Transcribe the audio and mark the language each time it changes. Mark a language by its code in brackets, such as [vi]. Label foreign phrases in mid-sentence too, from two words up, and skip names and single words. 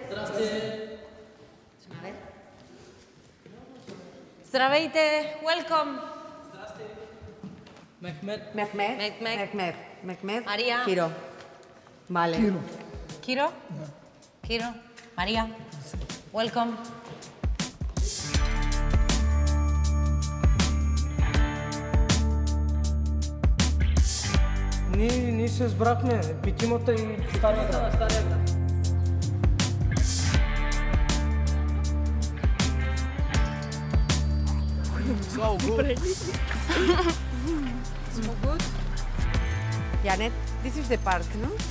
[bg] Здравейте, [en] welcome. Mehmet. María. Kiro. Vale. Kiro? Kiro, María, welcome. [bg] Ние се сбрахме, петимата и Стария град. Слава Богу! [en] Janet, this is the park, no?